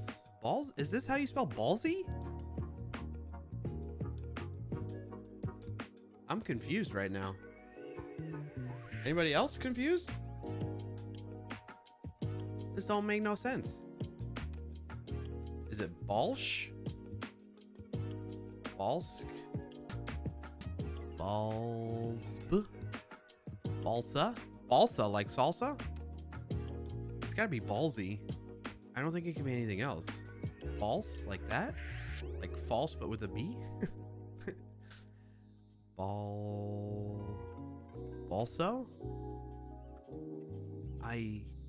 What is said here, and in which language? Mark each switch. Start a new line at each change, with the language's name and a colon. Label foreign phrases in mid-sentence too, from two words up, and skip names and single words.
English: Is this how you spell ballsy? I'm confused right now. Anybody else confused? This don't make no sense. Is it Balsh? Balsk? Balsb? Balsa? Balsa, like salsa? It's gotta be ballsy. I don't think it can be anything else. False, like that? Like false, but with a B? Balso? Aye.